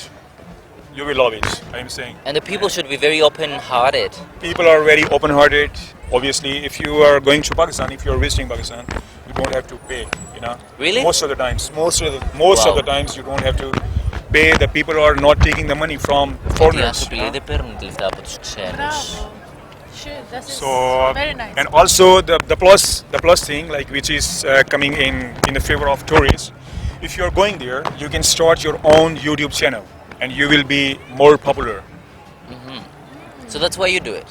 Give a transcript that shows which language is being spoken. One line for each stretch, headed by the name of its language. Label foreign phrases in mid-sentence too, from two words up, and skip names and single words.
English: You will love it. I am saying. And the people should be very open-hearted. People are very open-hearted. Obviously, if you are going to Pakistan, if you are visiting Pakistan, you don't have to pay. You know. Really? Most of the times, of the times, you don't have to pay. The people are not taking the money from
Greek: Οι
English: foreigners.
Greek: άνθρωποι δεν παίρνουν λεφτά από τους ξένους. Μπράβο.
English: Sure, that's So very nice. and also the plus thing like which is coming in the favor of tourists. If you are going there, you can start your own YouTube channel, and you will be more popular. So that's why you do it.